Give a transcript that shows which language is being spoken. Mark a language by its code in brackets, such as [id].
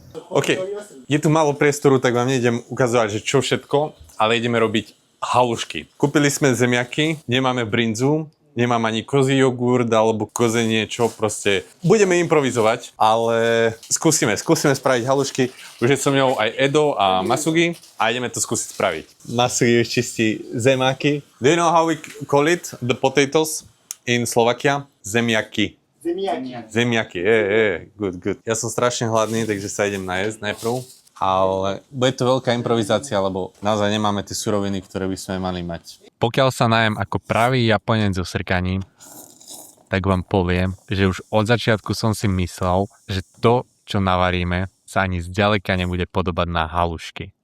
[sk] OK, je tu málo priestoru, tak vám nejdem ukazovať, že čo všetko, ale ideme robiť halušky. Kúpili sme zemiaky, nemáme brinzu, nemám ani kozí jogurt alebo koze niečo, proste budeme improvizovať, ale skúsime spraviť halušky. Už je so mnou aj Edo a Masugi a ideme to skúsiť spraviť. Masugi už čistí zemiaky. [en] Do you know how we call it, the potatoes in Slovakia? [sk] Zemiaky. Zemiaky, good. Ja som strašne hladný, takže sa idem najesť najprv. Ale bude to veľká improvizácia, lebo naozaj nemáme tie suroviny, ktoré by sme mali mať. Pokiaľ sa najem ako pravý Japonec so srkaním, tak vám poviem, že už od začiatku som si myslel, že to, čo navaríme, sa ani zďaleka nebude podobať na halušky.